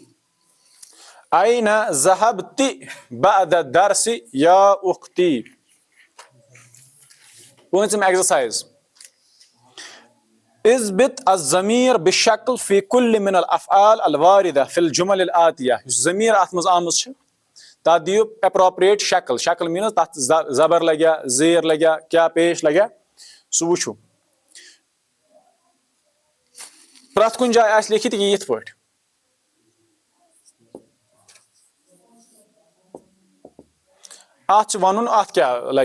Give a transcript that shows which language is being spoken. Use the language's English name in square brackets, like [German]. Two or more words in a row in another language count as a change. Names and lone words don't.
[Arabic] این ذهبت بعد الدرس یا اختی. [Kashmiri] پوٗنٛژِم ایگزرسایز [Arabic] اثبت الضمیر بشکل فی کل من الافعال الواردہ فی الجمل الآتیہ. [Kashmiri] یُس ضمیر اتھ منٛز آمٕژ چھِ تتھ دِیِو اپروپریٹ شکل. شکل میٖنٕز تتھ زبر لگیا زیر لگیا کیا پیش لگیا سُہ وٕچھو. پرٛٮ۪تھ کُنہِ جایہِ آسہِ لیکھِتھ یہِ یِتھ پٲٹھۍ. اتھ چھُ ونُن اتھ کیٛاہ لگہِ.